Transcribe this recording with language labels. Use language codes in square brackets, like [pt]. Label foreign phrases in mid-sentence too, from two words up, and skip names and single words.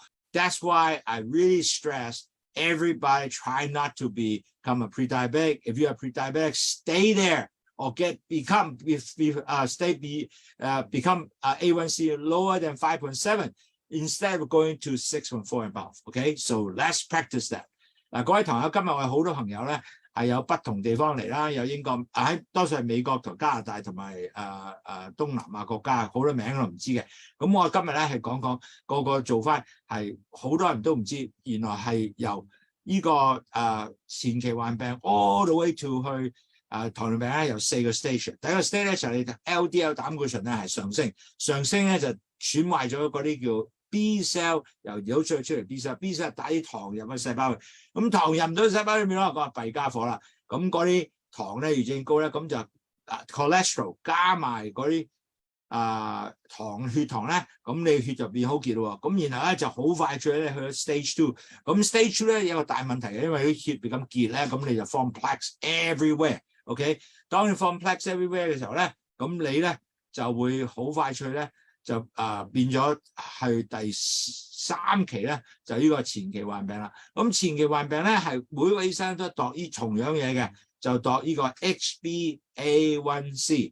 [en] So that's why I really stress everybody try not to become a pre-diabetic. If you're a pre-diabetic, stay there or become A1C lower than 5.7 instead of going to 6.4 and above. Okay, so let's practice that. [yue] 嗱，各位堂友，今日我哋好多朋友咧係有不同地方嚟啦，有英國多數係美國同加拿大同埋東南亞國家，好多名我唔知嘅。咁我今日咧係講個做法係好多人都唔知，原來係由呢個前期患病 [en] all the way to [yue] 去糖尿病咧有4個 stage。第一個 stage 咧就係你 LDL 膽固醇咧係上升咧就損壞咗嗰啲叫B cell 由腦出嚟 B cell 打啲糖入去細胞去，咁糖入唔到細胞裏面咯，個弊家伙啦。咁嗰啲糖咧越正高咧，咁就cholesterol 加埋嗰啲血糖咧，咁你血就變好結咯。咁然後咧就好快脆咧去咗 stage 2。咁 stage 2咧有個大問題嘅，因為啲血變咁結咧，咁你就 [en] form plaques everywhere。 [yue] OK， 當你 [en] form plaques everywhere [yue] 嘅時候咧，咁你咧就會好快脆咧。就變咗去第3期咧，就呢個前期患病啦。咁前期患病咧係每個醫生都度呢同樣嘢嘅，就度呢個 HbA1c。